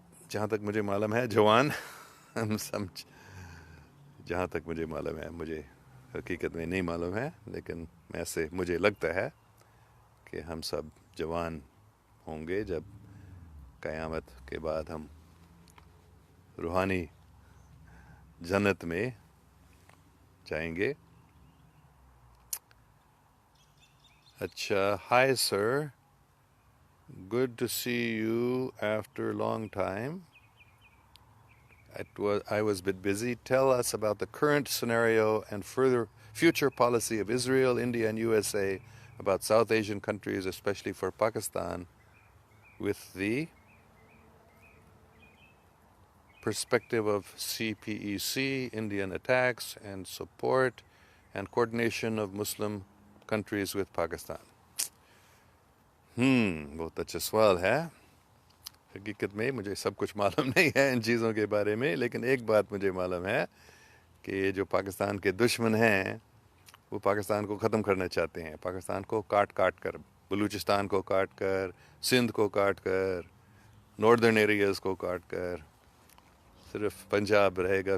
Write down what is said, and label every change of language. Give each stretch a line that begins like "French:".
Hindi: जहाँ तक मुझे मालूम है जवान हम समझ, जहाँ तक मुझे मालूम है, मुझे हकीकत में नहीं मालूम है, लेकिन ऐसे मुझे लगता है कि हम सब जवान होंगे जब क़यामत के बाद हम रूहानी जन्नत में जाएंगे।
English: अच्छा, hi sir, good to see you after a long time. I was a bit busy. Tell us about the current scenario and future policy of Israel, India, and USA about South Asian countries, especially for Pakistan, with the perspective of CPEC, Indian attacks, and support and coordination of Muslim countries with Pakistan.
Hindi: बहुत अच्छा सवाल है। हकीकत में मुझे सब कुछ मालूम नहीं है इन चीज़ों के बारे में, लेकिन एक बात मुझे मालूम है कि जो पाकिस्तान के दुश्मन हैं वो पाकिस्तान को ख़त्म करना चाहते हैं। पाकिस्तान को काट काट कर, बलूचिस्तान को काट कर, सिंध को काट कर, नॉर्दर्न एरियाज़ को काट कर, सिर्फ पंजाब रहेगा।